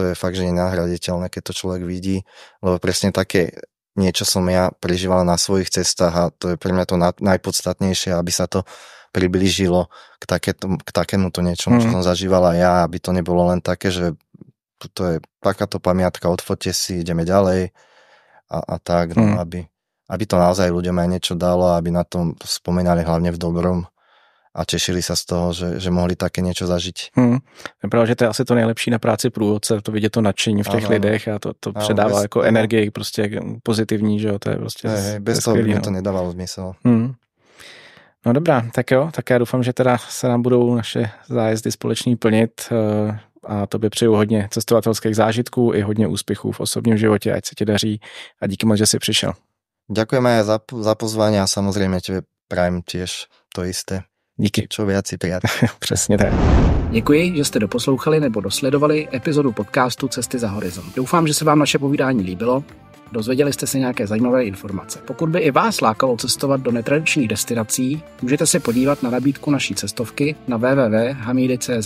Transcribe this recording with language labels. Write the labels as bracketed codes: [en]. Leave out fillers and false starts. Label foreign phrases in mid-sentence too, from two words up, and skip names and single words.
[sk] je fakt, že nenahraditeľné, keď to človek vidí, lebo presne také niečo som ja prežíval na svojich cestách a to je pre mňa to najpodstatnejšie, aby sa to priblížilo k takémuto niečomu, čo som zažívala ja, aby to nebolo len také, že to je takáto pamiatka, odfoťte si, ideme ďalej a tak, no, aby to naozaj ľuďom aj niečo dalo, aby na tom spomínali hlavne v dobrom a tešili sa z toho, že mohli také niečo zažiť. [cs] Je pravda, že to je asi to nejlepší na práci průvodce, to vidět to nadšení v těch lidech a to předává jako energii prostě pozitivní, že jo, to je prostě [sk] bez toho by mi to nedávalo zmysel. [cs] No dobrá, tak jo, tak já doufám, že teda se nám budou naše zájezdy společný plnit a tobě přeju hodně cestovatelských zážitků i hodně úspěchů v osobním životě, ať se ti daří a díky moc, že jsi přišel. [sk] Ďakujem aj za pozvanie a samozrejme tebe prajem tiež to isté. [cs] Díky. [sk] Čo viac si prijat. [cs] Přesně tak. Děkuji, že jste doposlouchali nebo dosledovali epizodu podcastu Cesty za horizont. Doufám, že se vám naše povídání líbilo. Dozvěděli jste se nějaké zajímavé informace. Pokud by i vás lákalo cestovat do netradičních destinací, můžete se podívat na nabídku naší cestovky na www.hamidy.cz.